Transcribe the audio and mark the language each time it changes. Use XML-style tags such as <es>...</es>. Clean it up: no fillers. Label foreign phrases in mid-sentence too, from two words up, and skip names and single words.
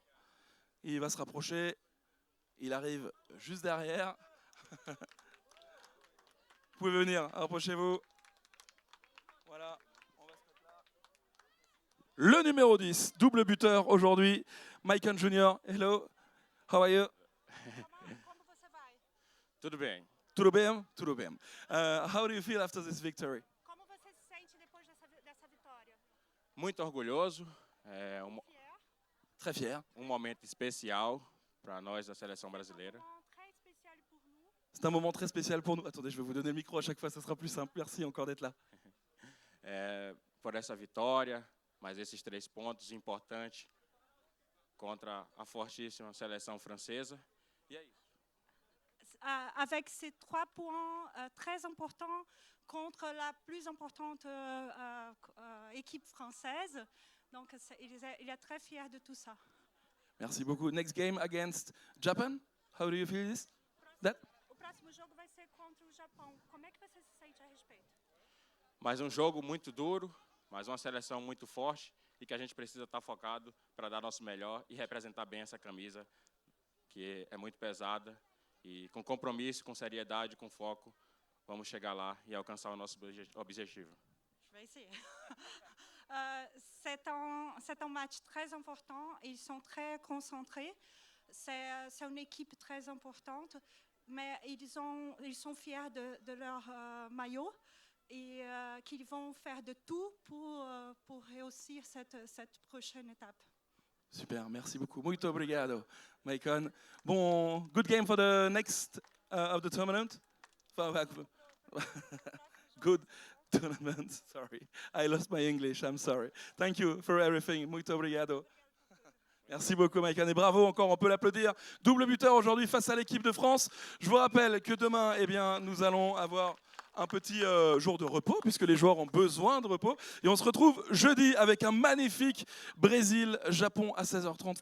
<fr>Il va se rapprocher. Il arrive juste derrière. Vous pouvez venir, approchez-vous. Voilà, on va se mettre là. Le numéro 10, double buteur aujourd'hui, Maicon Junior.</fr> <en>Hello, how are you?</en> <pt>Como você vai? Tudo bem. Tudo bem? Tudo bem.</pt> <en>How do you feel after this victory?</en> <pt>Como você se sente depois dessa vitória? Muito orgulhoso. É</pt> <fr>Fier? Très fier.</fr> <pt>momento especial para nós da seleção brasileira.</pt> <fr>Très spécial pour nous. C'est un moment très spécial pour nous. Attendez, je vais vous donner le micro à chaque fois, ça sera plus simple. Merci encore d'être là.</fr> <pt>Por essa vitória, mas esses 3 pontos importantes contra a fortíssima seleção francesa. E é isso.</pt> <fr>avec ces 3 points très importants contre la plus importante équipe française. Donc, il est très fier de tout ça. Merci beaucoup.</fr> <en>Next game against Japan. How do you feel this? That?</en> <pt>O próximo jogo vai ser contra o Japão. Como é que você se sente a respeito? Mais um jogo muito duro, mais uma seleção muito forte e que a gente precisa estar focado para dar nosso melhor e representar bem essa camisa, que é muito pesada. E com compromisso, com seriedade, com foco, vamos chegar lá e alcançar o nosso objetivo.</pt> <fr>Je vais essayer. C'est un match très important. Ils sont très concentrés. C'est une équipe très importante, mais ils sont fiers de leur maillot et qu'ils vont faire de tout pour réussir cette prochaine étape. Super, merci beaucoup.</fr> <pt>Muito obrigado, Maicon.</pt> <en>Bon, good game for the next of the tournament. Good tournament. Sorry, I lost my English. I'm sorry. Thank you for everything.</en> <pt>Muito obrigado.</pt> <fr>Merci beaucoup, Maicon. Et bravo encore, on peut l'applaudir. Double buteur aujourd'hui face à l'équipe de France. Je vous rappelle que demain, eh bien, nous allons avoir un petit jour de repos, puisque les joueurs ont besoin de repos. Et on se retrouve jeudi avec un magnifique Brésil-Japon à 16h30.</fr>